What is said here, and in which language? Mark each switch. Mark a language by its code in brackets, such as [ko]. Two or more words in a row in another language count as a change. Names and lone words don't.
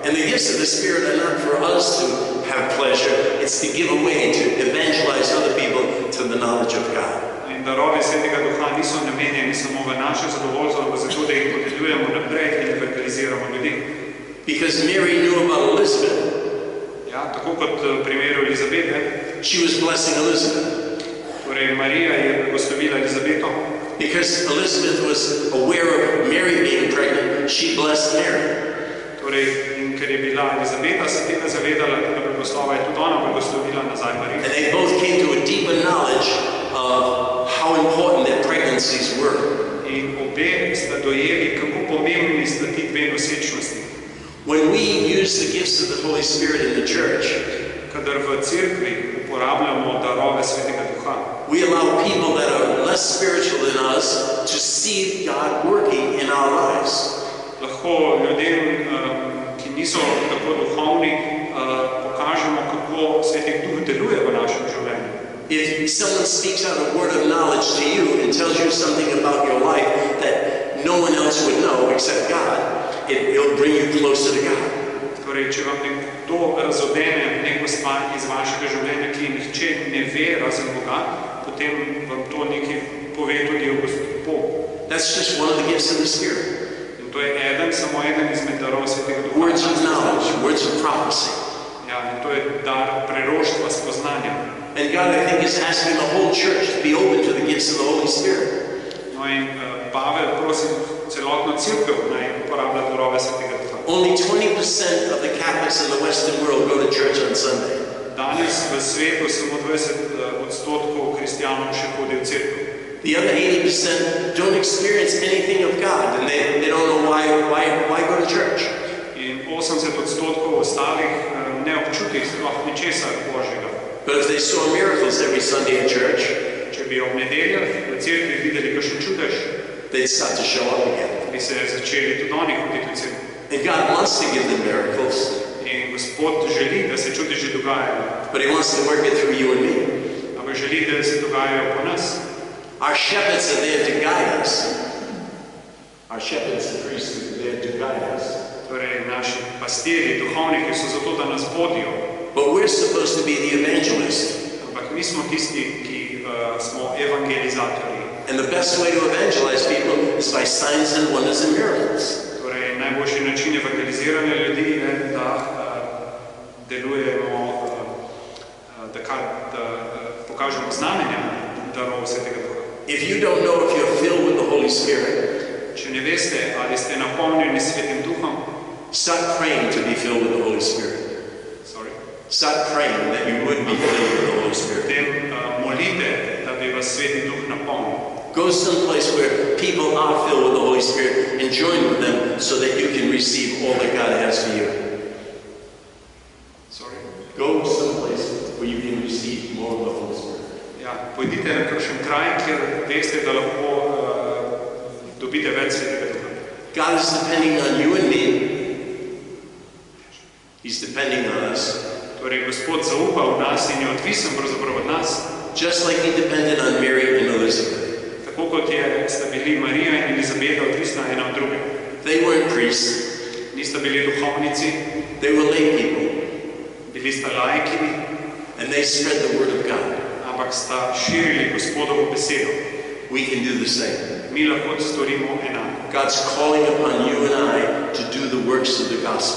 [en] And the gifts of the Spirit are not for us to have pleasure, it's to give away, to evangelize other people to the knowledge of God. [sl] In darovi Svetega Duha niso namenjeni samo v naše zadovoljstvo, ampak zato, da jih podeljujemo naprej in evangeliziramo ljudi. [en] Because Mary knew about Elizabeth. [sl] Ja, tako kot v primeru Elizabete. [en] She was blessing Elizabeth. [sl] Torej, Marija je blagoslovila Elizabeto. [en] Because Elizabeth was aware of Mary being pregnant, she blessed Mary. [sl] Torej, in ker je bila Elizabeta se tega zavedala, tega blagoslova, je tudi ona blagoslovila nazaj Marijo. [en] And they both came to a deeper knowledge of how important their pregnancies were. [sl] In obe sta dojeli, kako pomembni sta ti dve nosečnosti. [en] When we use the gifts of the Holy Spirit in the church, [sl] kadar v cerkvi uporabljamo darove Svetega Duha, [en] we allow people that are less spiritual than us to see God working in our lives. [sl] Lahko ljudem, ki niso tako duhovni, pokažemo, kako Sveti Duh deluje v našem življenju. [en] If someone speaks out a word of knowledge to you and tells you something about your life that no one else would know except God, it'll bring you closer to God. [sl] Torej, če vam nekdo razodene neko stvar iz vašega življenja, ki nihče ne ve razen Boga, potem vam to nekaj pove tudi o Bogu. [en] That's just one of the gifts of the Spirit. [sl] In to je samo eden izmed darov Svetega Duha. [en] Words of knowledge, words of prophecy. [sl] Ja, in to je dar preroštva, spoznanja. [en] And God, I think, is asking the whole church to be open to the gifts of the Holy Spirit. [sl] No in Pavel prosi celotno cerkev naj uporablja darove Svetega Duha. [en] Only 20% of the Catholics in the Western world go to church on Sunday. [sl] Danes v svetu samo 20% kristijanov še hodi v cerkev. [en] The other 80% don't experience anything of God, and they don't know why go to church. [sl] In 80% ostalih ne občuti sploh ničesar Božjega. [en] But if they saw miracles every Sunday in church, [sl] če bi ob nedeljah v cerkvi videli kakšen čudež, [en] they'd start to show up again. [sl] bi se začeli tudi oni hoditi v cerkev. [en] And God wants to give them miracles, [sl] In Gospod želi, da se čudeži dogajajo, [en] but He wants to work it through you and me. [sl] ampak želi, da se dogajajo po nas. [en] Our shepherds are there to guide us. Our shepherds and priests are there to guide us. [sl] Torej, naši pastirji, duhovniki so zato, da nas vodijo. [en] But we're supposed to be the evangelist. [sl] Ampak mi smo tisti, ki smo evangelizatorji. [en] And the best way to evangelize people is by signs and wonders and miracles. [sl] Torej, najboljši način evangeliziranja ljudi je, da delujemo, da pokažemo znamenja darov Svetega Duha. [en] If you don't know if you're filled with the Holy Spirit, [sl] Če ne veste, ali ste napolnjeni s Svetim Duhom, [en] start praying to be filled with the Holy Spirit. Start praying that you would be filled with the Holy Spirit. [sl] potem molite, da bi vas Sveti Duh napolnil. [en] Go someplace where people are filled with the Holy Spirit and join with them so that you can receive all that God has for you. Go someplace where you can receive more of the Holy Spirit. [sl] Ja, pojdite na kakšen kraj, kjer veste, da lahko dobite več Svetega Duha. [en] God is depending on you and me. He's depending on us [sl] Torej, Gospod zaupa v nas in je odvisen pravzaprav od nas. [en] Just like he depended on Mary and Elizabeth. [sl] Tako kot sta bili Marija in Elizabeta odvisna ena od druge. [en] They weren't priests. [sl] Nista bili duhovnici. [en] They were lay people. [sl] Bili sta laiki. [en] And they spread the word of God. [sl] Ampak sta širili Gospodovo besedo. [en] We can do the same. [sl] Mi lahko storimo enako. [en] God's calling upon you and I to do the works of the gospel.